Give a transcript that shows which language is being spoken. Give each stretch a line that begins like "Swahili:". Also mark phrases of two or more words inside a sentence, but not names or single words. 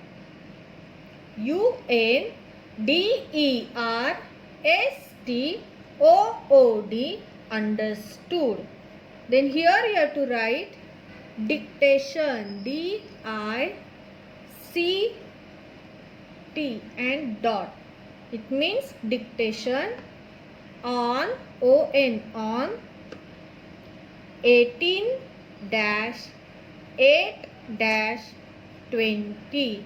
English: U-N-D-E-R-S-T-O-O-D, understood. Then here you have to write dictation. D-I-C-T and dot. It means dictation on O-N, on 18-8-20.